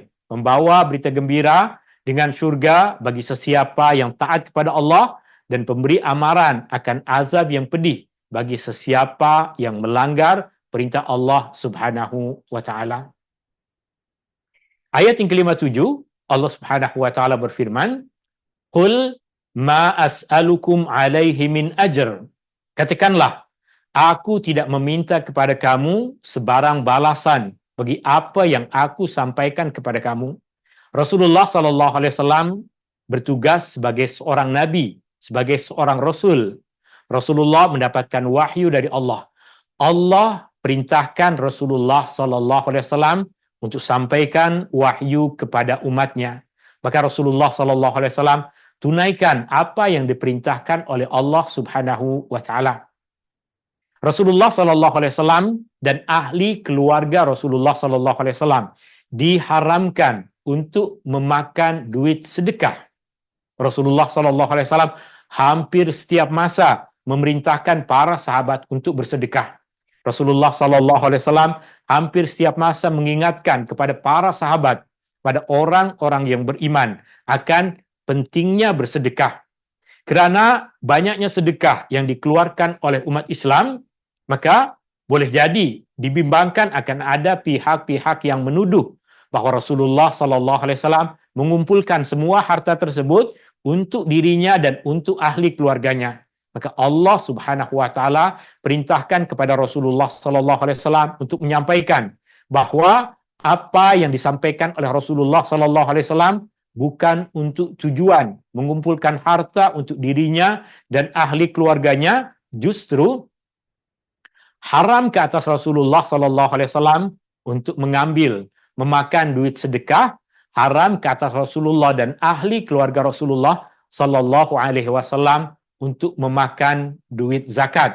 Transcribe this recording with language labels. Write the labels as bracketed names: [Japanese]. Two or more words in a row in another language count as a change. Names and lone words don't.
[Malay] Membawa berita gembira dengan syurga bagi sesiapa yang taat kepada Allah dan pemberi amaran akan azab yang pedih bagi sesiapa yang melanggar perintah Allah [Arabic] سبحانه وتعالى. [Malay] Ayat yang ke-57, Allah [Arabic] سبحانه وتعالى [Malay] berfirman, [Arabic] "قل ما أسألكم عليه من أجر." [Malay] Katakanlah, aku tidak meminta kepada kamu sebarang balasan bagi apa yang aku sampaikan kepada kamu. Rasulullah [Arabic] صلى الله عليه وسلم [Malay] bertugas sebagai seorang nabi, sebagai seorang rasul. Rasulullah mendapatkan wahyu dari Allah. Allah perintahkan Rasulullah [Arabic] صلى الله عليه وسلم [Malay] untuk sampaikan wahyu kepada umatnya. Maka Rasulullah [Arabic] صلى الله عليه وسلم [Malay] tunaikan apa yang diperintahkan oleh Allah [Arabic] سبحانه وتعالى. [Malay] Rasulullah [Arabic] صلى الله عليه وسلم [Malay] dan ahli keluarga Rasulullah [Arabic] صلى الله عليه وسلم [Malay] diharamkan untuk memakan duit sedekah. Rasulullah [Arabic] صلى الله عليه وسلم [Malay] hampir setiap masa memerintahkan para sahabat untuk bersedekah. Rasulullah [Arabic] صلى الله عليه وسلم [Malay] hampir setiap masa mengingatkan kepada para sahabat, pada orang-orang yang beriman akan pentingnya bersedekah. Kerana banyaknya sedekah yang dikeluarkan oleh umat Islam, maka boleh jadi dibimbangkan akan ada pihak-pihak yang menuduh bahawa Rasulullah [Arabic] صلى الله عليه وسلم [Malay] mengumpulkan semua harta tersebut untuk dirinya dan untuk ahli keluarganya. Maka Allah [Arabic] سبحانه وتعالى [Malay] perintahkan kepada Rasulullah [Arabic] صلى الله عليه وسلم [Malay] untuk menyampaikan bahawa apa yang disampaikan oleh Rasulullah [Arabic] صلى الله عليه وسلم [Malay] bukan untuk tujuan mengumpulkan harta untuk dirinya dan ahli keluarganya, justru haram ke atas Rasulullah [Arabic] صلى الله عليه وسلم [Malay] untuk mengambil, memakan duit sedekah, haram ke atas Rasulullah dan ahli keluarga Rasulullah [Arabic] صلى الله عليه وسلم [Malay] untuk memakan duit zakat.